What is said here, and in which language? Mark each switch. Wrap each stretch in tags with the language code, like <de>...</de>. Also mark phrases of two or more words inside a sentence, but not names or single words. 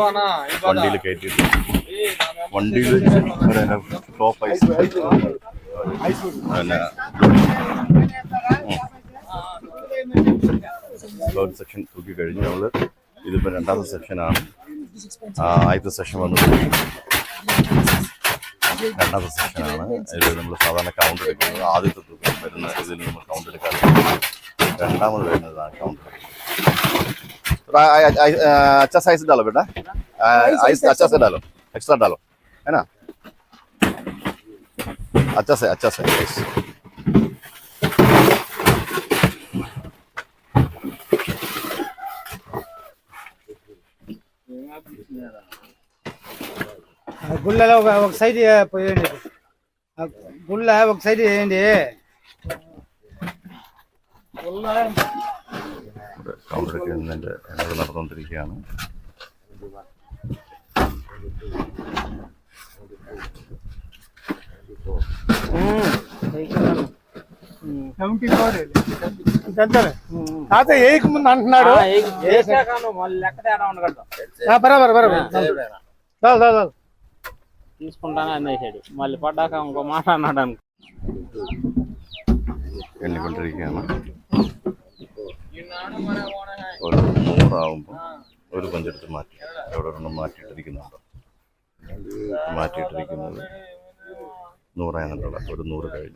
<ml>വണ്ടിയിൽ കയറ്റിയിട്ട് വണ്ടിയിൽ വെച്ച്</ml> <en>top ice</en> <ml>പിന്നെ ഒരു സെക്ഷൻ തൂക്കി കഴിഞ്ഞ് നമ്മൾ ഇതിപ്പോൾ രണ്ടാമത്തെ സെക്ഷനാണ്. ആദ്യത്തെ സെക്ഷൻ വന്നത് രണ്ടാമത്തെ സെക്ഷനാണ്. ഇതിൽ നമ്മൾ സാധാരണ കൗണ്ട് എടുക്കുന്നത് ആദ്യത്തെ തൂക്കം വരുന്ന ഇതിൽ നമ്മൾ കൗണ്ട് എടുക്കാറുണ്ട്. രണ്ടാമത് വരുന്നതാണ് കൗണ്ട്.</ml> <hi>अच्छा साइज डालो बेटा, अच्छा से डालो, एक्स्ट्रा डालो, है ना, अच्छा से साइज.</hi> <te>గుళ్ళలో ఒక సైడ్ పోయండి, గుళ్ళ ఒక సైడ్ వేయండి.</te> <ml>കൗണ്ടർ എടുക്കുന്നതിൻ്റെ നടന്നുകൊണ്ടിരിക്കുകയാണ്.</ml> <te>తాత ఏకి ముందు అంటున్నాడు. బరాబర్ తీసుకుంటానే అనేసాడు. మళ్ళీ పడ్డాక ఇంకో మాట అన్నాడు అనుకో.</te> <ml>എണ്ണിക്കൊണ്ടിരിക്കുകയാണ്. ഒരു 100 ആവുമ്പോൾ ഒരു പഞ്ചെടുത്ത് മാറ്റി എവിടെ ഒരെണ്ണം മാറ്റിയിട്ടിരിക്കുന്നുണ്ടോ, മാറ്റിയിട്ടിരിക്കുന്നത് 100 ആയെന്നുള്ള ഒരു 100 കഴിഞ്ഞു.</ml>